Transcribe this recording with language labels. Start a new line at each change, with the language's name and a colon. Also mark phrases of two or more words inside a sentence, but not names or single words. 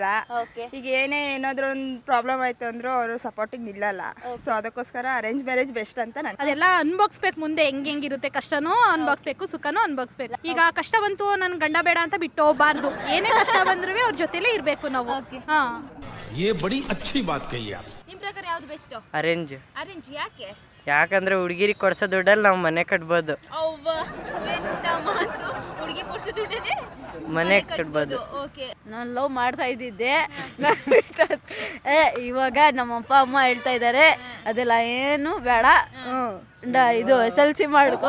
Kannada: ಈಗ ಏನಾದ್ರೂ ಒಂದು ಪ್ರಾಬ್ಲಮ್ ಆಯ್ತು ಅಂದ್ರೂ ಅವರು ಸಪೋರ್ಟಿಗೆ ನಿಲ್ಲಲ್ಲ. ಸೊ ಅದಕ್ಕೋಸ್ಕರ
English: arrange marriage
Kannada: ಬೆಸ್ಟ್ ಅಂತ ನಾನು. ಅದೆಲ್ಲ ಅನ್ಭೋಗಿಸ್ಬೇಕು, ಮುಂದೆ ಹೆಂಗಿರುತ್ತೆ ಕಷ್ಟನೂ ಅನ್ಭೋಗಿಸ್ಬೇಕು, ಸುಖನೂ ಅನ್ಭೋಗಿಸ್ಬೇಕು. ಈಗ ಕಷ್ಟ ಬಂತು, ನನ್ ಗಂಡ ಬೇಡ ಅಂತ ಬಿಟ್ಟು ಹೋಗ್ಬಾರ್ದು. ಏನೇ ಕಷ್ಟ ಬಂದ್ರೂ ಅವ್ರ ಜೊತೆಲೇ ಇರ್ಬೇಕು ನಾವು.
Hindi: ये बड़ी अच्छी बात कही आप.
Kannada: ನಿಮ್ಮ ಪ್ರಕಾರ ಯಾವ್ದು ಬೆಸ್ಟ್? ಅರೇಂಜ್. ಅರೇಂಜ್ ಯಾಕೆ? ಯಾಕಂದ್ರೆ ಹುಡುಗಿರಿಗೆ ಕೊಡ್ಸೋ ದುಡ್ಡಲ್ಲಿ ನಾವು ಮನೆ ಕಟ್ಬೋದು. ಎಂತ ಮಾತು, ಹುಡುಗಿ ಕೊಡ್ಸೋ ದುಡ್ಡಲ್ಲಿ ಮನೆ ಕಟ್ಬೋದು. ಓಕೆ. ನಾನು ಲವ್ ಮಾಡ್ತಾ ಇದ್ದಿದ್ದೆ, ಇವಾಗ ನಮ್ಮ ಅಪ್ಪ ಅಮ್ಮ ಹೇಳ್ತಾ ಇದ್ದಾರೆ ಅದೆಲ್ಲ ಏನು ಬೇಡ, ಇದು SLC ಮಾಡ್ಕೋ.